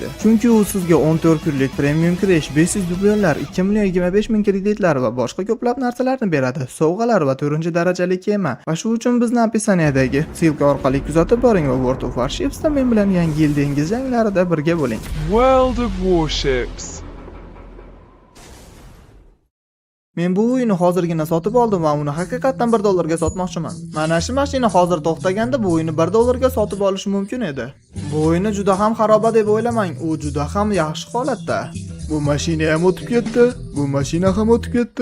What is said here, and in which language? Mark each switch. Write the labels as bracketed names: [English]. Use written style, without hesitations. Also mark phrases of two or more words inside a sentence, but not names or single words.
[Uzbek] Chunki u sizga 14 kunlik premium kirish, 500 dublonlar, 2 million 25 ming kreditlar va boshqa ko'plab narsalarni beradi. Sovg'alar va 4-darajali kema. Va shu uchun bizni opisiyaniyadagi silka orqali kuzatib boring va World of Warshipsda men bilan Yangi yil dengiz janglarida birga bo'ling. World of Warships. Men bu uyni hozirgina sotib oldim va uni haqiqatan $1 ga sotmoqchiman. Mana shu mashina hozir to'xtaganda bu uyni $1 ga sotib olish mumkin edi. Bu uyni juda ham xaroba deb o'ylamang, u juda ham yaxshi holatda. Bu mashina ham o'tib ketdi, bu mashina ham o'tib ketdi.